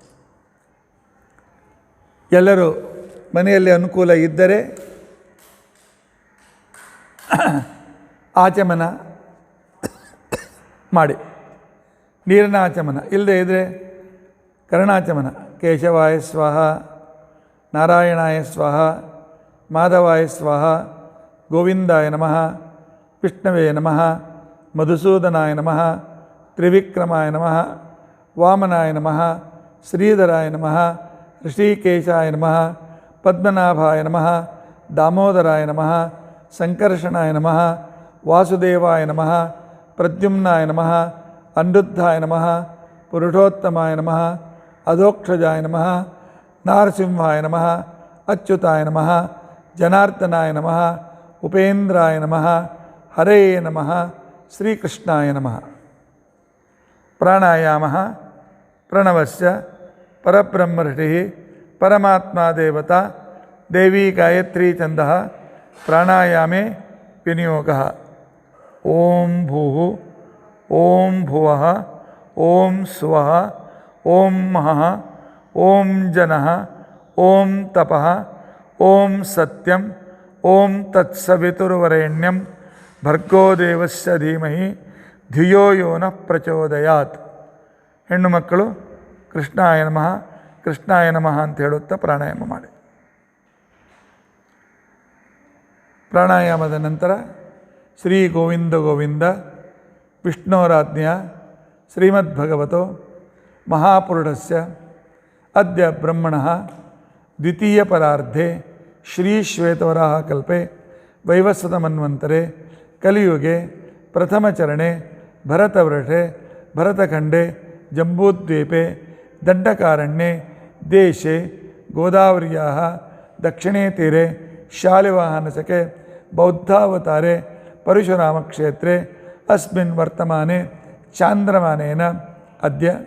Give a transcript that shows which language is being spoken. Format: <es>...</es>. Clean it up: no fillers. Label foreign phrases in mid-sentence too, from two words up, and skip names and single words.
<kn>ಎಲ್ಲರೂ ಮನೆಯಲ್ಲಿ ಅನುಕೂಲ ಇದ್ದರೆ ಆಚಮನ ಮಾಡಿ, ನೀರಿನ ಆಚಮನ. ಇಲ್ಲದೇ ಇದ್ದರೆ ಕರ್ಣಾಚಮನ.</kn> <sa>ಕೇಶವಾಯ ಸ್ವಾಹ, ನಾರಾಯಣಾಯ ಸ್ವಾಹ, ಮಾಧವಾಯ ಸ್ವಾಹ, ಗೋವಿಂದಾಯ ನಮಃ, ವಿಷ್ಣವೇ ನಮಃ, ಮಧುಸೂದನಾಯ ನಮಃ, ತ್ರಿವಿಕ್ರಮಾಯ ನಮಃ, ವಾಮನಾಯ ನಮಃ, ಶ್ರೀಧರಾಯ ನಮಃ, ಋಷಿಕೇಶಾಯ ನಮಃ, ಪದ್ಮನಾಭಾಯ ನಮಃ, ದಾಮೋದರಾಯ ನಮಃ, ಸಂಕರ್ಷಣಾಯ ನಮಃ, ವಾಸುದೇವಾಯ ನಮಃ, ಪ್ರದ್ಯುಮ್ನಾಯ ನಮಃ, ಅನಿರುದ್ಧಾಯ ನಮಃ, ಪುರುಷೋತ್ತಮಾಯ ನಮಃ, ಅಧೋಕ್ಷಜಾಯ ನಮಃ, ನಾರಸಿಂಹಾಯ ನಮಃ, ಅಚ್ಯುತಾಯ ನಮಃ, ಜನಾರ್ದನಾಯ ನಮಃ, ಉಪೇಂದ್ರಾಯ ನಮಃ, ಹರೇ ನಮಃ, ಶ್ರೀಕೃಷ್ಣಾಯ ನಮಃ. ಪ್ರಾಣಾಯಾಮ ಪ್ರಣವಸ್ಯ ಪರಬ್ರಹ್ಮರ್ಷಿ ಪರಮಾತ್ಮ ದೇವತಾ ದೇವಿ ಗಾಯತ್ರಿ ಛಂದಃ ಪ್ರಾಣಾಯಾಮೇ ವಿನಿಯೋಗಃ. ಓಂ ಭೂಃ ಓಂ ಭುವಃ ಓಂ ಸ್ವಃ ಓಂ ಮಹಃ ಓಂ ಜನಃ ಓಂ ತಪಃ ಓಂ ಸತ್ಯಂ ಓಂ ತತ್ಸವಿತುರ್ವರೆಣ್ಯಂ ಭರ್ಗೋ ದೇವಸ್ಯ ಧೀಮಹಿ ಧಿಯೋ ಯೋ ನಃ ಪ್ರಚೋದಯಾತ್.</sa> <kn>ಹೆಣ್ಣು ಮಕ್ಕಳು</kn> <sa>ಕೃಷ್ಣಾಯ ನಮಃ ಕೃಷ್ಣಾಯ ನಮಃ</sa> <kn>ಅಂತ ಹೇಳುತ್ತಾ ಪ್ರಾಣಾಯಾಮ ಮಾಡಿ. ಪ್ರಾಣಾಯಾಮದ ನಂತರ</kn> <sa>ಶ್ರೀ ಗೋವಿಂದ ಗೋವಿಂದ ವಿಷ್ಣೋರಾಜ್ಞೆಯ ಶ್ರೀಮದ್ಭಗವತೋ ಮಹಾಪುರುಷಸ್ಯ ಅದ್ಯ ಬ್ರಹ್ಮಣಃ ದ್ವಿತೀಯ ಪರಾರ್ಧೆ ಶ್ರೀ ಶ್ವೇತವರಾಹ ಕಲ್ಪೆ ವೈವಸ್ವತ ಮನ್ವಂತರೆ ಕಲಿಯುಗೆ ಪ್ರಥಮಚರಣೆ ಭರತವರ್ಷೆ ಭರತಖಂಡೆ ಜಂಬೂದ್ವೀಪೆ ದಂಡಕಾರಣ್ಯೆ ದೇಶೆ ಗೋದಾವರ್ಯಾಃ ದಕ್ಷಿಣೇ ತೀರೆ ಶಾಲಿವಾಹನಸಕೆ ಬೌದ್ಧಾವತಾರೆ ಪರಶುರಾಮಕ್ಷೇತ್ರೆ ಅಸ್ಮಿನ್ ವರ್ತಮಾನೆ ಚಾಂದ್ರಮಾನೇನ ಅದ್ಯ</sa>